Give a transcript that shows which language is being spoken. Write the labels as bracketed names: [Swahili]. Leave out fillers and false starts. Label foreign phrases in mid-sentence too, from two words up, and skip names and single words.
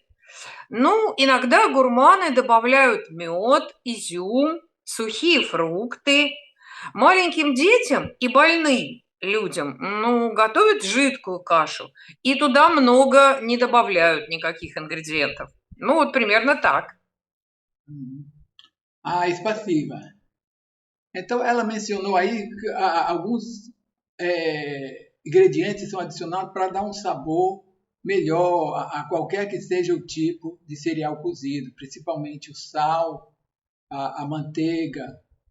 [Russian] Иногда гурманы добавляют мед, изюм, сухие фрукты. Маленьким детям и больным людям, готовят жидкую кашу, и туда много не добавляют никаких ингредиентов. Вот примерно так. Спасибо. [Portuguese] Então, ela mencionou aí que alguns ingredientes são adicionados para dar um sabor melhor a qualquer que seja o tipo de cereal cozido, principalmente o sal, a manteiga.